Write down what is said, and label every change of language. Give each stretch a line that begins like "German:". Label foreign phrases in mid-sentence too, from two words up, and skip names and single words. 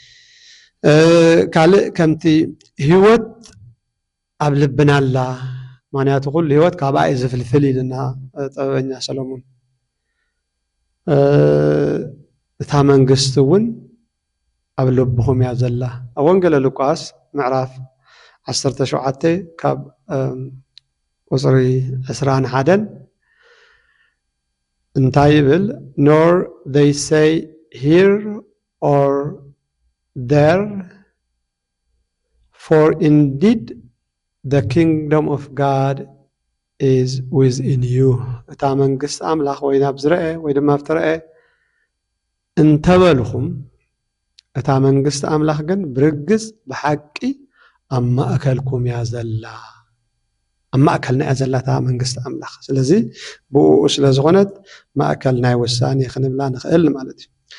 Tigrinya: ካልእ ከምቲ ህይወት ኣብ ልብና ኣላ ምክንያቱ ኩሉ ህይወት ካብ ኣይ ዝፍልፍል ኢልና ጥበበኛ ሰሎሞን እታ መንግስቲ እውን ኣብ ልብኹም እያ ዘላ ኣብ ወንጌለ ሉቃስ ምዕራፍ 17 ካብ ቁፅሪ 21 እንታይ ይብል
English: nor they say here or there for indeed the kingdom of God is within you
Tigrinya: እታ መንግስቲ ኣምላኽ ወይ ናብ ዝረአ ወይ ድማ ኣብትረአ እንተበልኹም እታ መንግስቲ ኣምላኽ ግን ብርግጽ ብሓቂ ኣብ ማእከልኩም እያ ዘላ ኣብ ማእከልና እያ ዘላ እታ መንግስቲ ኣምላኽ ስለዚ ብኡ ስለ ዝኾነት ማእከል ናይ ውሳኔ ክንብላ ንኽእል ማለት እዩ